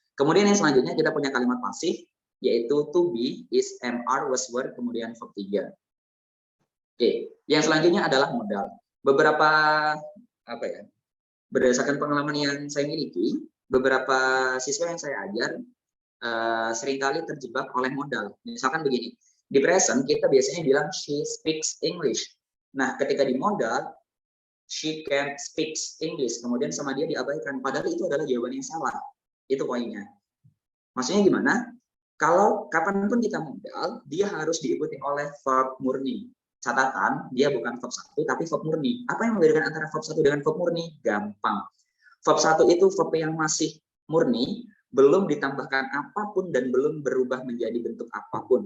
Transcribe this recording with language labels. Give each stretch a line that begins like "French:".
Indonesian: Kemudian yang selanjutnya kita punya kalimat pasif, yaitu to be, is, am, are, was, were, kemudian verb 3. Oke. Yang selanjutnya adalah modal. Beberapa, berdasarkan pengalaman yang saya miliki, beberapa siswa yang saya ajar, seringkali terjebak oleh modal. Misalkan begini, di present kita biasanya bilang
English: she speaks English.
Indonesian: Nah, ketika di modal,
English: she can't speak English.
Indonesian: Kemudian sama dia diabaikan. Padahal itu adalah jawaban yang salah. Itu poinnya. Maksudnya gimana? Kalau kapanpun kita modal, dia harus diikuti oleh verb murni. Catatan, dia bukan verb 1, tapi verb murni. Apa yang membedakan antara verb 1 dengan verb murni? Gampang. Verb 1 itu verb yang masih murni, belum ditambahkan apapun dan belum berubah menjadi bentuk apapun.